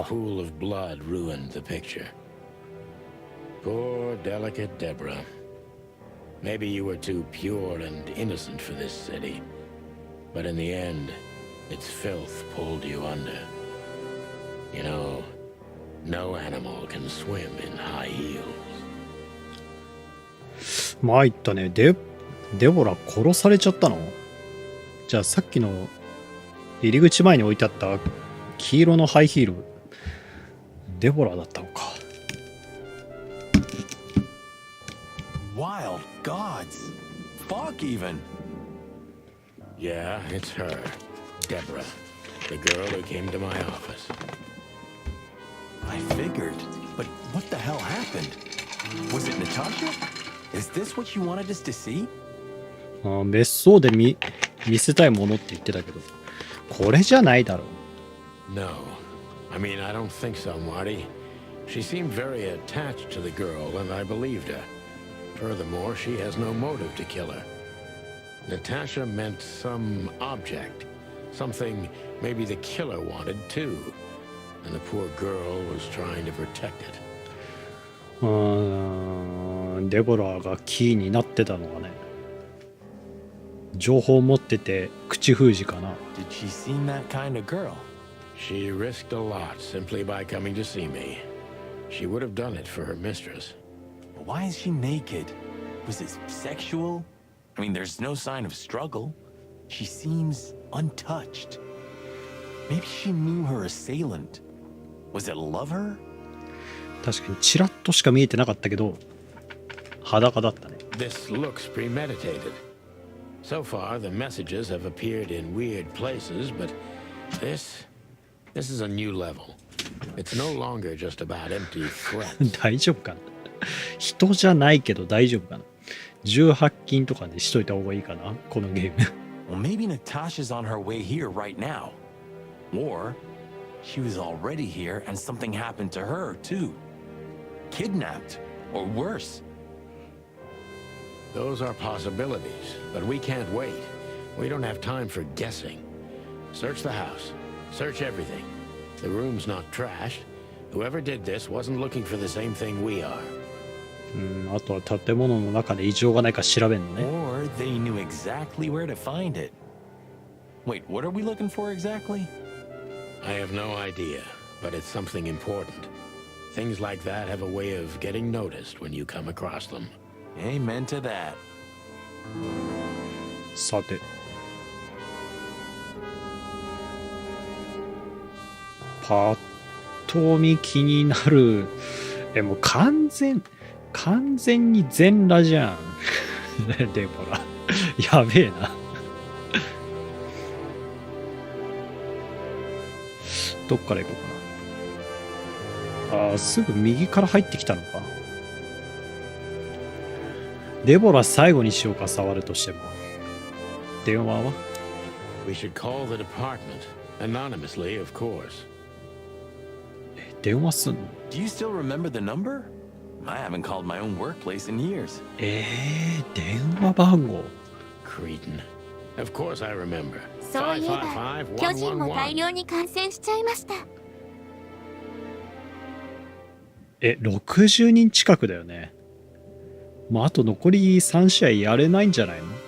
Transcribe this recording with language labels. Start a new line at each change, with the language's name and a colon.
English: pool of blood ruined the picture. Poor, delicate Deborah. Maybe you were too pure and innocent for this city. But in the end, its filth pulled you under. You know, no animal can swim in high heels.
Japanese: 参ったね。デボラ殺されちゃったの？じゃあさっきの入り口前に置いてあった黄色のハイヒール、デボラだったのか。
English: Wild gods. Fuck even. Yeah, it's her. Deborah. The girl who came to my office. I figured. But what the hell happened? Was it Natasha? Is this what you wanted us to see?
Japanese: 別荘で見せたいものって言ってたけど、これじゃないだろう。
English: No. I mean, I don't think so, Marty. She seemed very attached to the girl, and I believed her. Furthermore, she has no motive to kill her. Natasha meant some object. Something maybe the killer wanted too. And the poor girl was trying to protect it.
Japanese: デボラがキーになってたのがね、情報を持ってて口封じかな。
English: Did she seem that kind of girl? She risked a lot simply by coming to see me. She would have done it for her mistress. But why is she naked? Was it sexual? I mean, there's no sign of struggle. She seems untouched. Maybe she knew her assailant. Was it a lover?
Japanese: 確かにチラッとしか見えてなかったけど、裸だったね。
English: This looks premeditated. So far, the messages have appeared in weird places, but this is a new level. It's no longer just about empty threats.
Japanese: 大丈夫かな？人じゃないけど大丈夫かな？18禁とかでしといた方がいいかな、このゲーム。
English: Well, maybe Natasha's on her way here right now. Or she was already here and something happened to her, too. Kidnapped, or worse. Those are possibilities, but we can't wait. We don't have time for guessing. Search the house. Search everything. The room's not trashed. Whoever did this wasn't looking for the same thing we are.
Japanese: あとは建物の中で異常がないか調べるのね。
English: Or they knew exactly where to find it. Wait, what are we looking for exactly? I have no idea, but it's something important. Things like that have a way of getting noticed when you come across them. Amen to that.
Japanese: さて。パッと見気になる。もう完全に全裸じゃん。デボラ。やべえな。どっから行こうかな。すぐ右から入ってきたのか。デボラ最後にしようか、触るとしても。電話は？
English: We should call the department. Anonymously, of course.
Japanese: 電話すんの？
English: Do you still remember the number? I haven't called my own workplace in years.
Japanese: 電話番号。
English: Cretin. Of course I remember.
Japanese: そういえば、巨人も大量に感染しちゃいました。 60人近くだよね。あと残り3試合やれないんじゃないの？